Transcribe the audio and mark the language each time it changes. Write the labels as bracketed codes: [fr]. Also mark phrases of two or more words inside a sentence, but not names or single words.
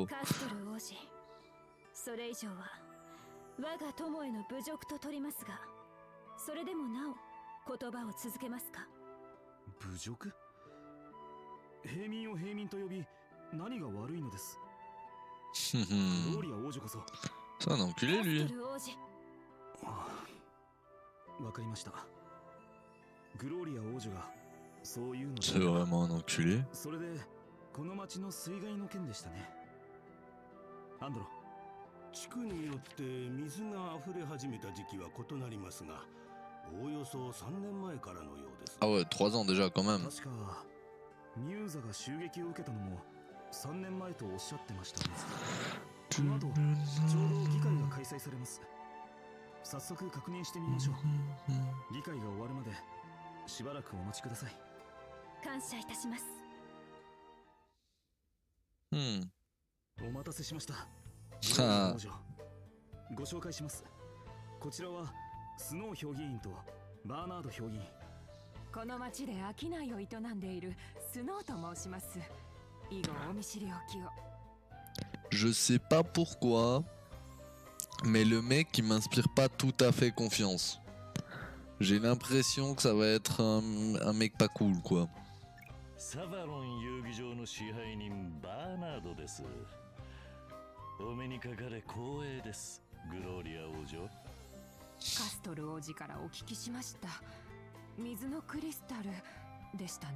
[ja] カストル王子、それ以上は我が友への侮辱と取りますが、それでもなお言葉を続けますか。侮辱？平民を平民と呼び何が悪いのです。グローリア王女こそ。 [fr] C'est un enculé [ja] カ [fr] lui. [ja] ストル王子、わかりました。グローリア王女がそういうので [fr] C'est vraiment un enculé. [ja] それでこの町の水害の件でしたね。アンドロ、地区によって水が溢れ始めた時期は異なりますが、おおよそ3年前からのようです。 [fr] Ah ouais, 3 ans déjà quand même. [ja] 確かミューザが襲撃を受けたのも3年前とおっしゃってましたね。この後ちょうど議会が開催されます。早速確認してみましょう。議会が終わるまでしばらくお待ちください。感謝いたします。 Hmm. お待たせしました。はあ王女、ご紹介します。こちらはスノー評議員とバーナード評議員。この町で商いを営んでいるスノーと申します。以後お見知りおきを。 [fr] Je sais pas pourquoi, mais le mec il m'inspire pas tout à fait confiance. J'ai l'impression que ça va être un mec pas cool quoi. [ja] サバロン遊技場の支配人バーナードです。お目にかかれ光栄です、グローリア王女。カストル王子からお聞きしました。水のクリスタルでしたね。